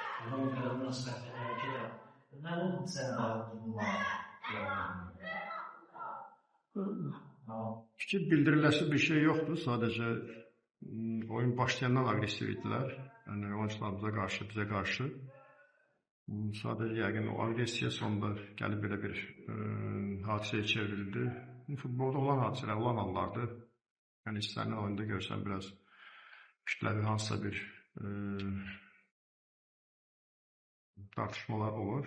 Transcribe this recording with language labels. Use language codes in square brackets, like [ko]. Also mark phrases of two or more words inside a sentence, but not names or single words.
[az] Nə oldu sən [tr] Fikir bildiriləsi bir şey yoktu. [az] Sadece oyun başlayandan agresif idilər. [tr] Yani oyuncularımıza karşı, bize karşı. [az] Sadece yəqin o agresiya sonunda gəlib belə bir hadisəyə çevrildi. Futbolda olan hadisələr, olan hallardır. Yəni istənilən oyunda görsən biraz kütləvi hansısa bir tartışmalar olur.